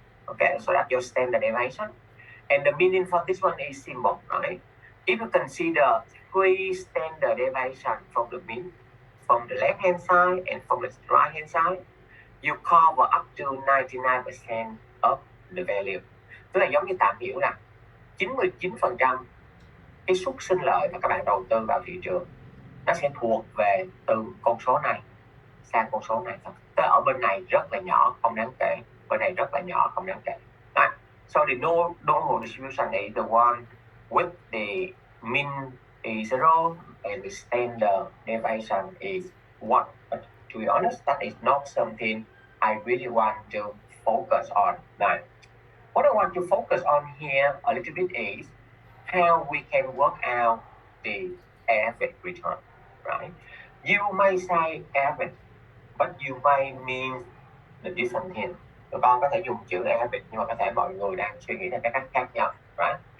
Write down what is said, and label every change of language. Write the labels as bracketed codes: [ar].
[en] Okay, so that's your standard deviation. And the meaning for this one is simple, right? If you consider 3 standard deviation from the mean, from the left hand side and from the right hand side, you cover up to 99% of the value. [vi] Tức là giống như tạm hiểu là 99% cái suất sinh lợi mà các bạn đầu tư vào thị trường nó sẽ thuộc về từ con số này sang con số này thôi. Tức là ở bên này rất là nhỏ, không đáng kể, bên này rất là nhỏ, không đáng kể. Right? [en] So the normal distribution is the one with the mean is 0 and the standard deviation is 1. But to be honest, that is not something I really want to focus on. Now, what I want to focus on here a little bit is how we can work out the average return, right? You may say average, but you may mean the different thing. [vi] Tụi con có thể dùng chữ average nhưng mà có thể mọi người đang suy nghĩ theo cái cách khác nhau, right?